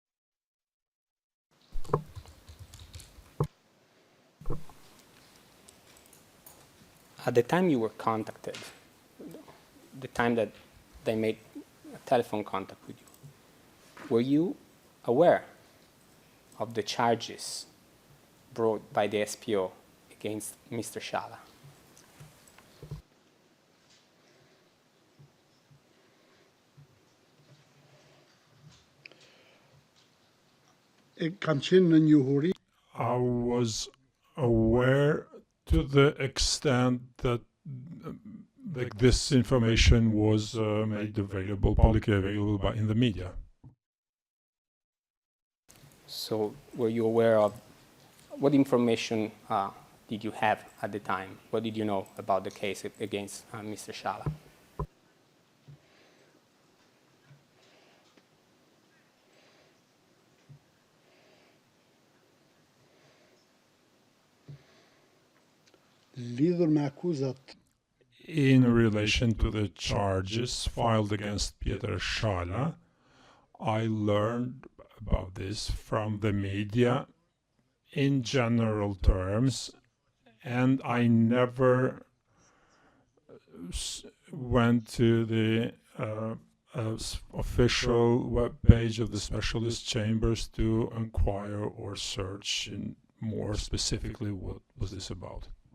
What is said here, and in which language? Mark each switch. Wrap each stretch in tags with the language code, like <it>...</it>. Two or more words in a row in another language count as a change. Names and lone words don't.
<en>At the time you were contacted, the time that they made a telephone contact with you, were you aware of the charges brought by the SPO against Mr. Shala?</en> <sq>Cam qenë në njohuri.</sq> <en>I was aware to the extent that this information was made available, publicly available in the media. So were you aware of what information did you have at the time? What did you know about the case against Mr. Shala?</en> <sq>Lidhur me akuzat.</sq> <en>In relation to the charges filed against Peter Shala, I learned about this from the media in general terms, and I never went to the official web page of the specialist chambers to inquire or search in more specifically what was this about.</en>